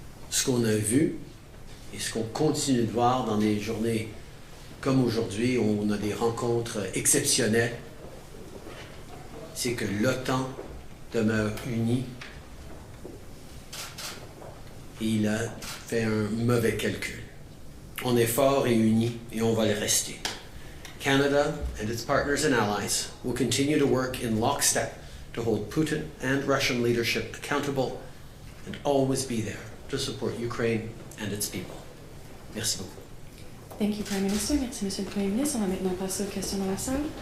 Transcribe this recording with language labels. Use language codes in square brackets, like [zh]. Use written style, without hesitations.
[fr] Ce qu'on a vu et ce qu'on continue de voir dans des journées comme aujourd'hui, où on a des rencontres exceptionnelles, c'est que l'OTAN demeure unie. Et il a fait un mauvais calcul. On est fort et unis et on va le rester. [en] Canada and its partners and allies will continue to work in lockstep to hold Putin and Russian leadership accountable and always be there to support Ukraine and its people. [fr] Merci beaucoup. [en] Thank you, Prime Minister. [fr] Merci, Monsieur le Premier ministre. On va maintenant passer aux questions dans la salle.